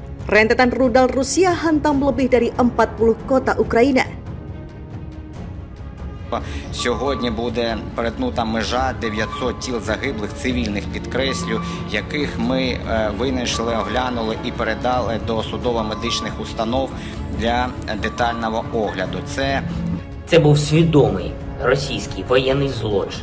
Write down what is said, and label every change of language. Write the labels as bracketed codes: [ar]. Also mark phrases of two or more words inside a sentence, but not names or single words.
[id] Rentetan rudal Rusia hantam lebih dari 40 kota Ukraina. [uk] Сьогодні буде перетнута межа 900 тіл загиблих цивільних, підкреслю, яких ми винайшли, оглянули і передали до судово-медичних установ для детального огляду. Це був свідомий російський воєнний злочин.